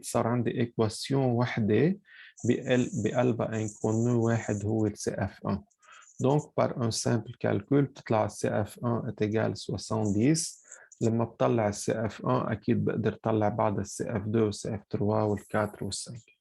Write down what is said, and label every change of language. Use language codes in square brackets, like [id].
[ar] صار عندي إيكواسيون وحدة بقلبها انكونو واحد هو ال CF1. [fr] Donc, par un simple calcul, بتطلع CF1 est égal 70. [ar] لما بطلع ال CF1 أكيد بقدر طلع بعد ال CF2 وال CF3 وال 4 وال 5.